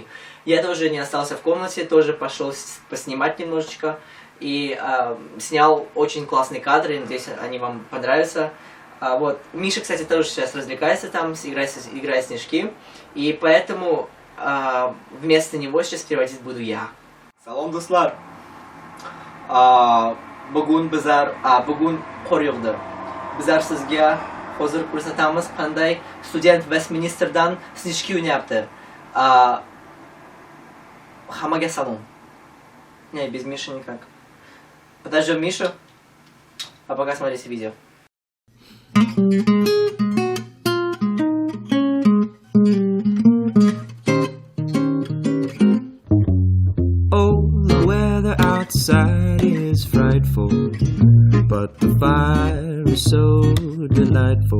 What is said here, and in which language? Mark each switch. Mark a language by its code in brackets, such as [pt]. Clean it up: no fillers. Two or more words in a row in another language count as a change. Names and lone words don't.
[ru] Я тоже не остался в комнате, тоже пошел поснимать немножечко. И снял очень классные кадры, надеюсь, они вам понравятся. Вот. Миша, кстати, тоже сейчас развлекается там, играет в снежки. И поэтому вместо него сейчас переводить буду я. [uz] Salom do'stlar. Bugun qor yog'di. Bizlar sizga hozir ko'rsatamiz qanday student Westminsterdan снежки o'ynayapti. Hammaga salom. [ru] Не, без Миши никак. Подождем Мишу, а пока смотрите видео. [en] Outside is frightful, but the fire is so delightful.